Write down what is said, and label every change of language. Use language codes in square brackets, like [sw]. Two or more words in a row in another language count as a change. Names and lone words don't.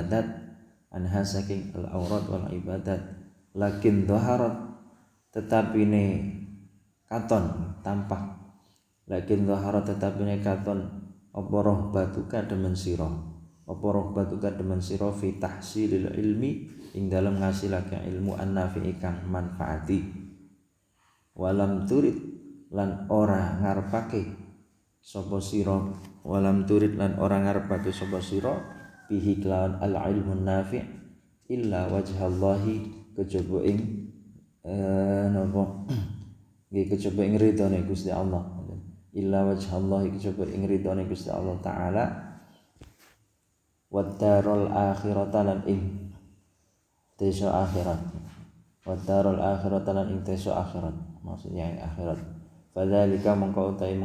[jv] ibadat [ar] لكن ظهرت [jv] tetapine katon tampak apa rohbatuka demen sira [ar] في تحصيل العلم [jv] ing dalam ngasilake ilmu an-nafi'i kang manfaati [ar] ولم تُرد [jv] lan ora ngarepake sapa sira bihi kelawan [ar] العلم النافع' إلا وجه الله [jv] kejaba ing kejaba ing ridhone Gusti Allah [ar] إلا وجه الله [jv] kejaba ing ridhone Gusti Allah taala [ar] والدار الآخرة [jv] lan ing desa akhirat [id] maksudnya yang akhirat [jv] fadzalika mengko